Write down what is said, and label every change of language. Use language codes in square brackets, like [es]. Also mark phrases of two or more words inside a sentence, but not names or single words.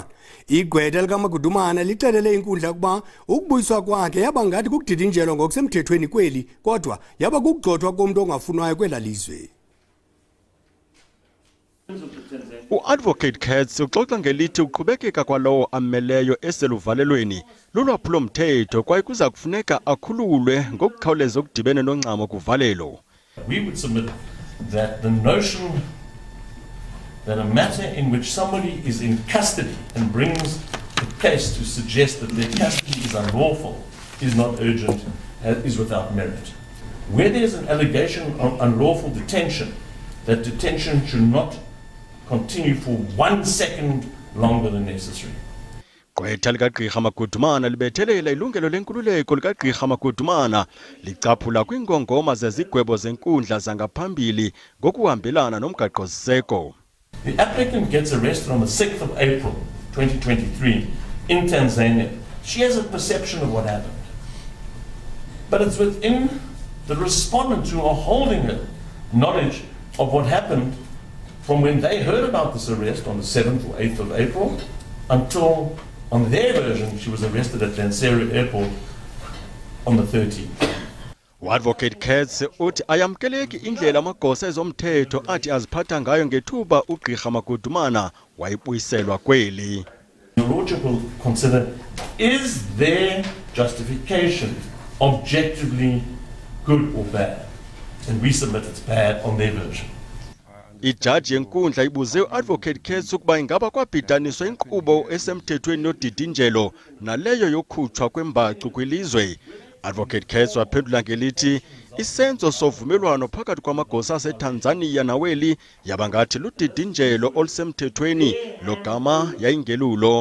[xh] Igqwetha likaMagudumana lixelele inkundla ukuba ukubuyiswa kwakhe yaba ngathi kukudidinjelwa ngokusemthethweni kweli kodwa yaba kukugxothwa komntu ongafunwayo kwela lizwe. U-Advocate Katz uxoxa ngelithi uqhubekeka kwalowo ameleyo eseluvalelweni lulwaphulomthetho kwaye kuza kufuneka akhululwe ngokukhawuleza okudibene nongcamo kuvalelo. [en] We would submit that the notion that a matter in which somebody is in custody and brings a case to suggest that their custody is unlawful is not urgent, is without merit. Where there is an allegation of unlawful detention, that detention should not continue for 1 second longer than necessary. [xh] Gqwetha likagqirha Magudumana libethelela ilungelo lenkululeko likagqirha Magudumana licaphula kwiingongoma zezigwebo zenkundla zangaphambili ngokuhambelana nomgaqo-siseko. [en] The applicant gets arrested on the 6th of April 2023 in Tanzania. She has a perception of what happened. But it's within the respondents who are holding her knowledge of what happened from when they heard about this arrest on the 7th or 8th of April until, on their version, she was arrested at Lanseria Airport on the 13th. [xh] U-Advocate Katz uthi ayamkeleki indlela amagosa ezomthetho athi aziphatha ngayo ngethuba ugqirha Magudumana wayibuyiselwa kweli. [en] The Lordship will consider, is their justification objectively good or bad? And we submit it's bad on their version. [xh] Ijaji yenkundla ibuze u-Advocate Katz ukuba ingaba kwabhidaniswa inkqubo esemthethweni yodidinjelo naleyo yokhutshwa kwembacu kwilizwe. Advocate Katz waphendula ngelithi isenzo sovumelwano phakathi kwamagosa aseTanzania naweli yaba ngathi ludidinjelo olusemthethweni logama yayingelulo.